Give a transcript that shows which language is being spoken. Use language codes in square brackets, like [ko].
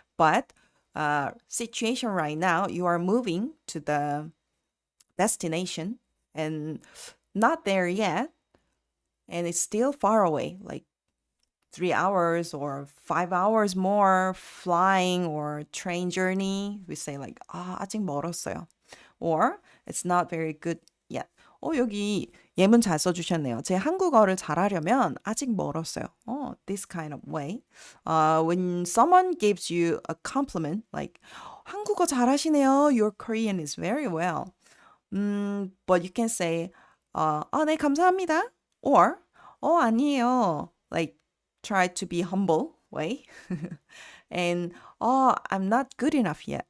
[en] But situation right now, you are moving to the destination and not there yet, and it's still far away, like 3 hours or 5 hours more flying or train journey. We say like, [ko] 아직 멀었어요. [en] Or it's not very good yet. [ko] 여기 예문 잘 써주셨네요. 제 한국어를 잘하려면 아직 멀었어요. [en] This kind of way. When someone gives you a compliment, like, [ko] 한국어 잘하시네요. [en] Your Korean is very well. But you can say, [ko] 네, 감사합니다. Or, 아니에요. [en] Like, try to be humble way. And, I'm not good enough yet.